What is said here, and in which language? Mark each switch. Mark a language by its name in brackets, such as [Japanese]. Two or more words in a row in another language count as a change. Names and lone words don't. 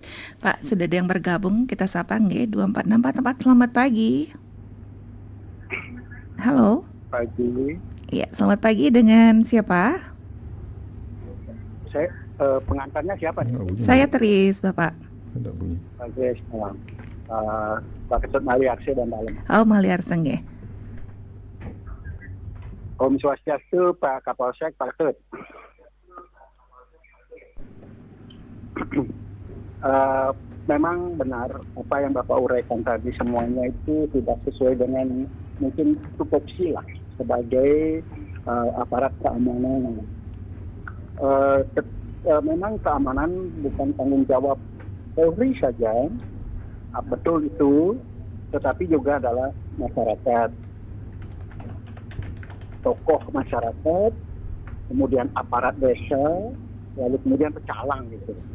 [Indonesian] Pak, sudah ada yang bergabung, kita sapa nggih 2464. Selamat pagi. Halo. Pagi. Iya, selamat pagi, dengan siapa? Saya pengantarnya siapa? Saya Tris, Bapak. Oke, salam. Pak Ketut Maliarse dan Dalam. Oh, Maliarse nggih. [Sanskrit] Om Swastiastu, [Indonesian] Pak Kapolsek, Pak Ketut. Memang benar apa yang Bapak uraikan tadi, semuanya itu tidak sesuai dengan mungkin tupoksi lah sebagai aparat keamanan. Memang keamanan bukan tanggung jawab Polri saja, betul itu, tetapi juga adalah masyarakat, tokoh masyarakat, kemudian aparat desa, lalu kemudian pecalang gitu.